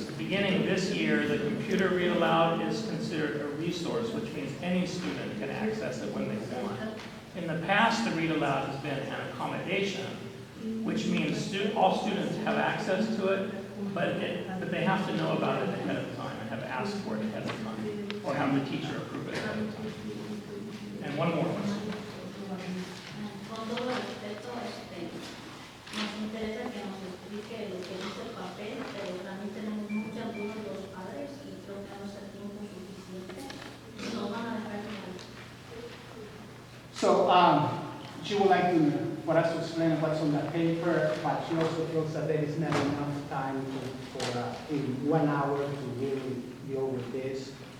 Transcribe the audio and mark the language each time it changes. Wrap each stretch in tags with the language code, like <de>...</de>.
<en>At the beginning of this year, the computer read aloud is considered a resource, which means any student can access it when they want. In the past, the read aloud has been an accommodation, which means all students have access to it, but they have to know about it ahead of time and have asked for it ahead of time. or have the teacher approve it. And one more question.</en> <es>Con todo respeto, nos interesa que nos explique lo que dice el papel, pero también tenemos muchas dudas los padres y creo que no es el tiempo suficiente. Nos van a dejar mal.</es> <en>So, she would like for us to explain what's on the paper, but she also feels that there is not enough time in 1 hour to really deal with this.</en>